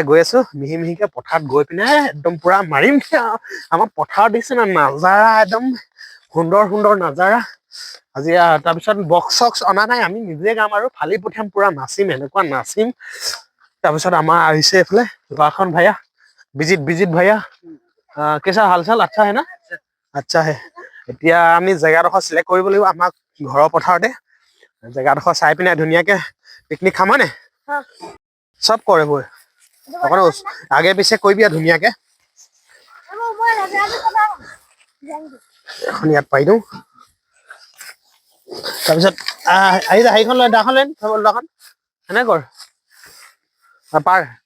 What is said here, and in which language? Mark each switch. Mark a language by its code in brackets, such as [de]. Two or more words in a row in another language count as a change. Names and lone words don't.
[as] গৈ আছো মিহিকে পথাৰত গৈ পিনে একদম পুৰা মাৰিম আমাৰ পথাৰত দিছে না নাজাৰা একদম সুন্দৰ নাজাৰা আজি তাৰপিছত বক্স চক্স অনা নাই আমি নিজে গাম আৰু ফালি পঠিয়াম পুৰা নাচিম এনেকুৱা নাচিম তাৰপিছত আমাৰ আহিছে এইফালে ল'ৰাখন ভাইয়া বিজিত ভাইয়া [hi] कैसा हाल चाल अच्छा है ना अच्छा है [as] এতিয়া আমি জেগাডোখৰ সিলেক্ট কৰিব লাগিব আমাক ঘৰৰ পথাৰতে জেগাডোখৰ চাই পিনে ধুনীয়াকে পিকনিক খাম হয় নে সব কৰে বৈ অকণ আগে পিছে কৰিবি ধুনীয়াকে এখন ইয়াত পাই দিওঁ তাৰপিছত আহি যা সেইখন লৈ দাখন লৈ এনে কৰ পাৰ